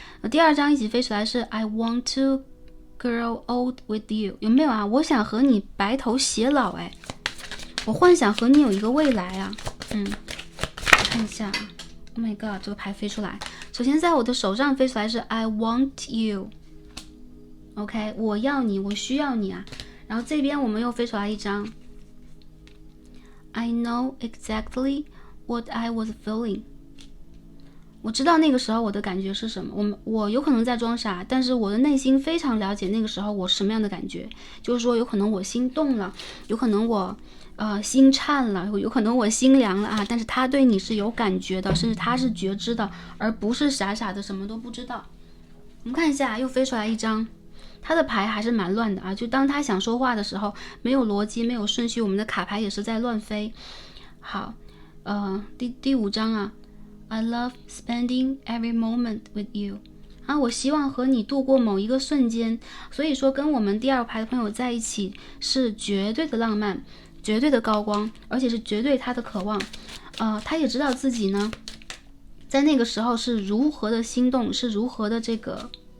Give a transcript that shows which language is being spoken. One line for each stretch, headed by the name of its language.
Chinese: 第2张一起飞出来是
English: I want to grow old with you，
Chinese: 有没有啊？我想和你白头偕老，哎，我幻想和你有一个未来啊。我看一下 ，
English: Oh my god，
Chinese: 这个牌飞出来，首先在我的手上飞出来是
English: I want you，
Chinese: OK， 我要你，我需要你啊。然后这边我们又飞出来一张。
English: I know exactly what I was feeling。
Chinese: 我知道那个时候我的感觉是什么。我有可能在装傻，但是我的内心非常了解那个时候我是什么样的感觉。就是说，有可能我心动了，有可能我心颤了，有可能我心凉了啊。但是他对你是有感觉的，甚至他是觉知的，而不是傻傻的什么都不知道。我们看一下，又飞出来一张。他的牌还是蛮乱的啊，就当他想说话的时候，没有逻辑，没有顺序，我们的卡牌也是在乱飞。好，第5张啊
English: ，I love spending every moment with you。
Chinese: 啊，我希望和你度过某一个瞬间。所以说，跟我们第2排的朋友在一起是绝对的浪漫，绝对的高光，而且是绝对他的渴望。他也知道自己呢，在那个时候是如何的心动，是如何的这个。